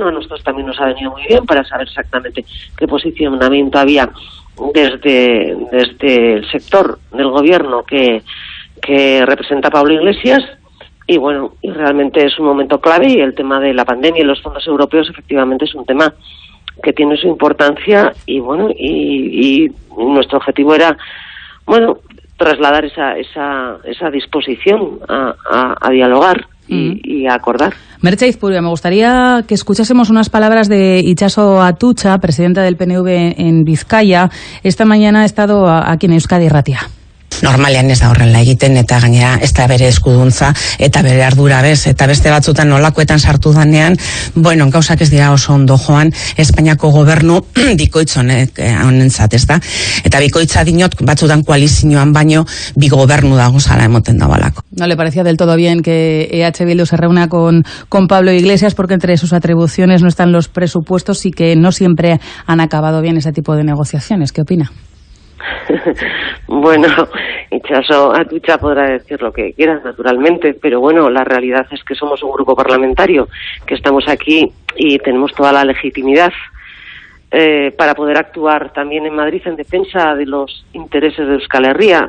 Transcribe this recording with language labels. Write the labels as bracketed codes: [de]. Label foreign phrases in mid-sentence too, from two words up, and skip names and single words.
[es] A nosotros también nos ha venido muy bien para saber exactamente qué posicionamiento había desde el sector del Gobierno que representa Pablo Iglesias, y bueno, y realmente es un momento clave, y el tema de la pandemia y los fondos europeos efectivamente es un tema que tiene su importancia, y bueno, y nuestro objetivo era, bueno, trasladar esa disposición a dialogar y a acordar. Merche Izpurua, me gustaría que escuchásemos unas palabras de Itxaso Atutxa, presidenta del PNV en Vizcaya. Esta mañana ha estado aquí en Euskadi Irratia. [eu] Normalean ez da horrela egiten, eta gainera ez da bere eskuduntza eta bere ardura bez, eta beste batzutan nolakoetan sartu danean, bueno, gauzak ez dira oso ondo joan Espainiako gobernu bikoitz honentzat, ez da? Eta bikoitza dinot, batzutan koalizioan baino, bi gobernu dago zala emoten da balako. [es] ¿No le parecía del todo bien que EH Bildu se reúna con Pablo Iglesias porque entre sus atribuciones no están los presupuestos y que no siempre han acabado bien ese tipo de negociaciones? ¿Qué opina? Bueno, Itxaso Atutxa podrá decir lo que quiera, naturalmente, pero bueno, la realidad es que somos un grupo parlamentario, que estamos aquí y tenemos toda la legitimidad para poder actuar también en Madrid en defensa de los intereses de Euskal Herria.